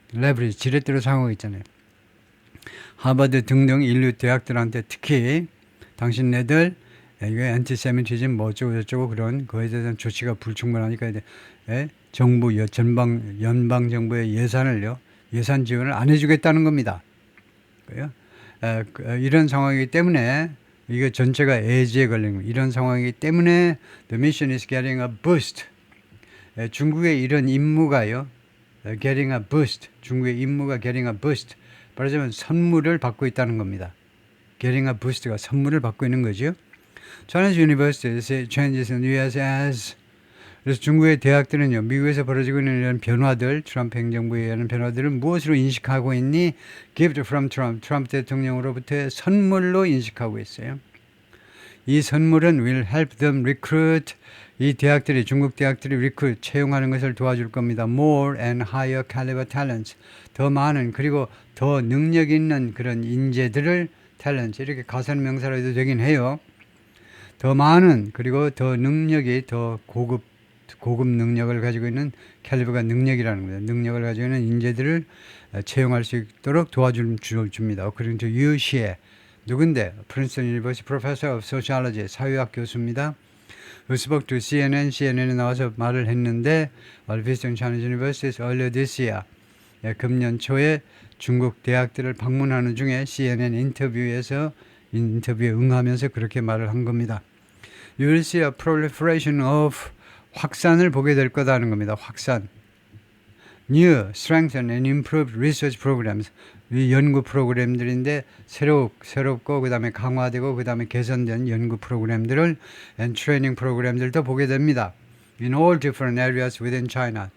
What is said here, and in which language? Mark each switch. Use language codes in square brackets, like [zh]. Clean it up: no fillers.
[ko] leverage 지렛대로 사용하고 있잖아요. 하버드 등등 인류 대학들한테 특히 당신네들 이거 안티세미티즘 뭐 어쩌고 저쩌고 그런 거에 대한 조치가 불충분하니까 정부 연방 정부의 예산 지원을 안 해주겠다는 겁니다. 이런 상황이기 때문에 이거 전체가 애지에 걸린 겁니다. 이런 상황이기 때문에 [en] the mission is getting a boost. [ko] 중국의 이런 임무가요. [en] getting a boost. [ko] 중국의 임무가 [en] getting a boost. [ko] 말하자면 선물을 받고 있다는 겁니다. [en] getting a boost [ko] 가 선물을 받고 있는 거죠. [en] Chinese universities changes in the US as [ko] 그래서 중국의 대학들은요. 미국에서 벌어지고 있는 이런 변화들 트럼프 행정부에 의한 변화들을 무엇으로 인식하고 있니? [en] Gift from Trump. [ko] 트럼프 대통령으로부터의 선물로 인식하고 있어요. 이 선물은 [en] will help them recruit [ko] 이 대학들이 중국 대학들이 recruit 채용하는 것을 도와줄 겁니다. [en] More and higher caliber talents [ko] 더 많은 그리고 더 능력 있는 그런 인재들을 talent 이렇게 가산명사로 해도 되긴 해요. 더 많은 그리고 더 능력이 더 고급 능력을 가지고 있는 캘리버가 능력이라는 겁니다. 능력을 가지고 있는 인재들을 채용할 수 있도록 도와줍니다. [en] According to Yu Xie [ko] 누군데? [en] Princeton University Professor of Sociology [ko] 사회학 교수입니다. [en] who spoke to [ko] CNN에 나와서 말을 했는데 [en] Visiting Chinese Universities earlier this year [ko] 금년 초에 중국 대학들을 방문하는 중에 CNN 인터뷰에 응하면서 그렇게 말을 한 겁니다. [en] You will see a proliferation of [ko] 확산을 보게 될 거다는 겁니다. 확산. [en] New, strengthened and improved research programs. [ko] 이 연구 프로그램들인데 새롭고 그 다음에 강화되고 그 다음에 개선된 연구 프로그램들을 [en] and training [ko] 프로그램들도 보게 됩니다. [en] In all different areas within China.